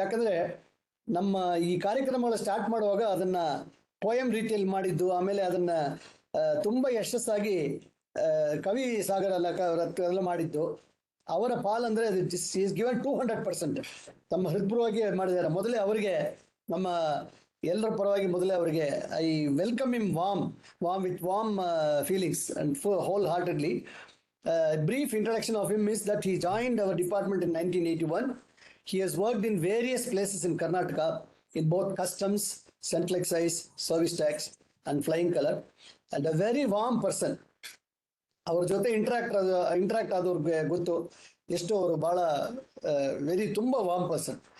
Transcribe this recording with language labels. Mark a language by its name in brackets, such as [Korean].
[Kannada] ಯಾಕಂದ್ರೆ ನಮ್ಮ ಈ ಕಾರ್ಯಕ್ರಮಗಳು ಸ್ಟಾರ್ಟ್ ಮಾಡುವಾಗ ಅದನ್ನ ಪೋಯಮ್ ರೀತಿಯಲ್ಲಿ ಮಾಡಿದ್ದು, ಆಮೇಲೆ ಅದನ್ನ ತುಂಬಾ ಯಶಸ್ಸಾಗಿ ಕವಿ ಸಾಗರ ಎಲ್ಲ ಮಾಡಿದ್ದು ಅವರ ಪಾಲಂದ್ರೆ [English] Is given 200%. [Kannada] ತಮ್ಮ ಹೃತ್ಪೂರ್ವವಾಗಿ ಮಾಡಿದ್ದಾರೆ. ಮೊದಲೇ ಅವರಿಗೆ ನಮ್ಮ ಎಲ್ಲರ ಪರವಾಗಿ ಮೊದಲೇ ಅವರಿಗೆ [English] I welcome him warm with warm feelings and whole heartedly. Brief introduction of him is that he joined our department in 1981. He has worked in various places in Karnataka in both customs, central excise, service tax and flying color, and a very warm person. [Kannada] ಅವ್ರ ಜೊತೆ interact ಆದವ್ರಿಗೆ ಗೊತ್ತು ಎಷ್ಟು ಅವರು ಬಹಳ ತುಂಬಾ warm person.